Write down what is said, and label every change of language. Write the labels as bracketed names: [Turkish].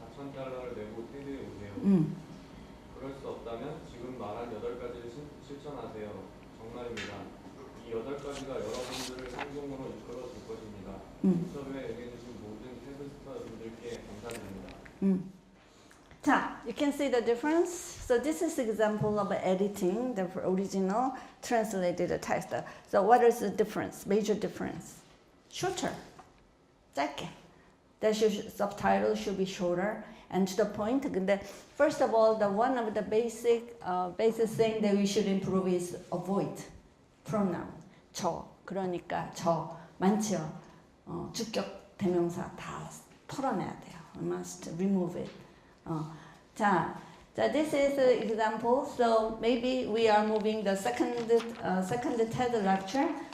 [Korean] $4,000를 내고 테드에 오세요. 그럴 수 없다면 지금 말한 8가지를 실천하세요. 정말입니다. 이 8가지가 여러분들을 성공으로 이끌어 줄 것입니다. 인터뷰에 응해주신 모든 테스터 분들께 감사드립니다. [English] 자, you can see the difference. So this is example of editing the original translated text. So what is the difference? Major difference. Shorter. [Korean] 짧게. [English] The subtitle should be shorter and to the point. [Korean] 근데 [English] first of all, the one of the basic thing that we should improve is avoid pronoun. [Korean] 저. 그러니까 저 많지요. 주격 대명사 다 털어내야 돼요. [English] We must remove it. 자, this is an example. So maybe we are moving the second TED lecture.